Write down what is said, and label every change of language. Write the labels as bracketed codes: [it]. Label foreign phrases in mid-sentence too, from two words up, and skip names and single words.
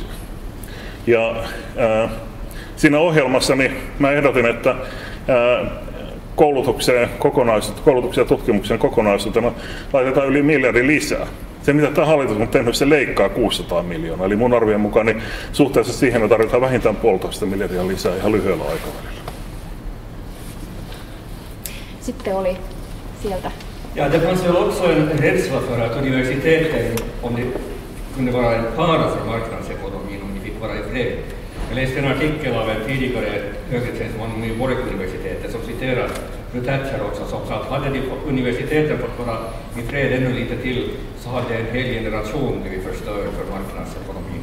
[fi] Ja siinä ohjelmassa niin mä ehdotin, että koulutukseen ja tutkimuksen kokonaisuutena laitetaan yli miljardi lisää. Se mitä tämä hallitus on tehnyt, se leikkaa 600 miljoonaa. Eli mun arvion mukaan niin suhteessa siihen me tarvitaan vähintään 1,5 miljardia lisää ihan lyhyellä aikavälillä. Sitten oli sieltä. [sv] Ja det fanns väl också en rädsla för att universiteten, om det kunde vara en fara för marknadsekonomin om de fick vara i fred. Jag läste en artikel av en tidigare högretjänsteman vid Borg-universitetet som citerar fru Thatcher också, som sa att hade universiteten fått vara i fred ännu lite till så hade en hel generation blivit förstörd för marknadsekonomin.